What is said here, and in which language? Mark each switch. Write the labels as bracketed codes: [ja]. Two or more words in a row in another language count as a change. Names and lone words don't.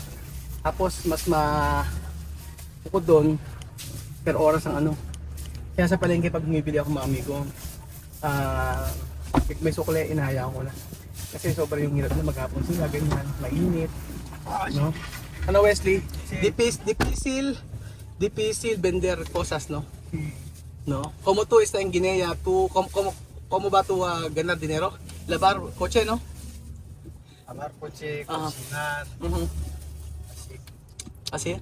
[tl] Tapos mas bukod doon, per oras ang ano. Kaya sa palengke pag bumibili ako mga amigo, may sukle, inahayaan ko na. Kasi sobrang yung hirap na maghapon sila, ganyan, mainit. No? Ano Wesley? [es] Difícil vender cosas, no? No? Como tú está en Guinea, tú, ¿cómo va tú a ganar dinero? Lavar coche, no? Lavar coche, Ajá. cocinar, Ujú. así.